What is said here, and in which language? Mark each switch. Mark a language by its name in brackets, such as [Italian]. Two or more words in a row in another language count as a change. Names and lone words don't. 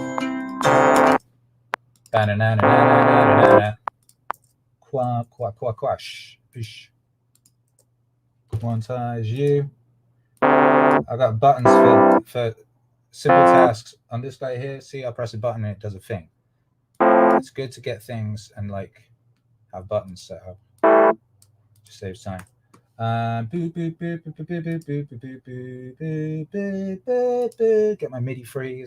[English] Ba-na-na-na-na-na-na-na. Quash. Ish. Quantize you. I got buttons for simple tasks on this guy here. See, I press a button and it does a thing. It's good to get things and like have buttons set up. Just saves time. Get my MIDI freeze.